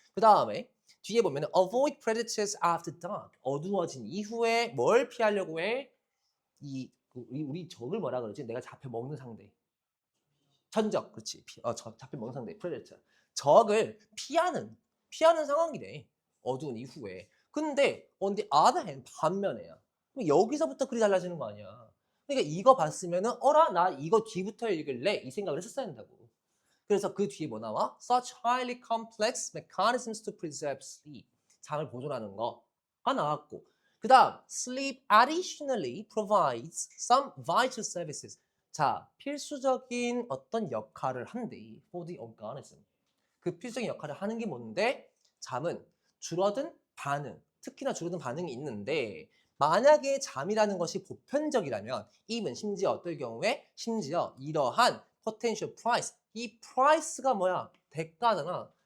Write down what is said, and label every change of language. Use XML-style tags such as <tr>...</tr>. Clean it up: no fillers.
<ko>그 다음에 뒤에 보면</ko> <en>avoid predators after dark.</en> <ko>어두워진 이후에 뭘 피하려고 해? 우리 적을 뭐라 그러지? 내가 잡혀 먹는 상대. 천적, 그렇지. 잡혀 먹는 상대, predator. 적을 피하는 상황이래. 어두운 이후에. 근데</ko> <en>on the other hand</en> <ko>반면에야. 그럼 여기서부터 글이 달라지는 거 아니야. 그러니까 이거 봤으면은 어라 나 이거 뒤부터 읽을래 이 생각을 했었어야 한다고. 그래서 그 뒤에 뭐 나와?</ko> <en>Such highly complex mechanisms to preserve sleep.</en> <ko>잠을 보존하는 거가 나왔고. 그 다음</ko> <en>sleep additionally provides some vital services.</en> <ko>자, 필수적인 어떤 역할을 한대.</ko> <en>for the organism.</en> <ko>그 필수적인 역할을 하는 게 뭔데? 잠은 줄어든 반응, 특히나 줄어든 반응이 있는데 만약에 잠이라는 것이 보편적이라면 even 심지어 어떨 경우에 심지어 이러한</ko> <en>potential price,</en> <ko>이 price가 뭐야? 대가잖아.</ko>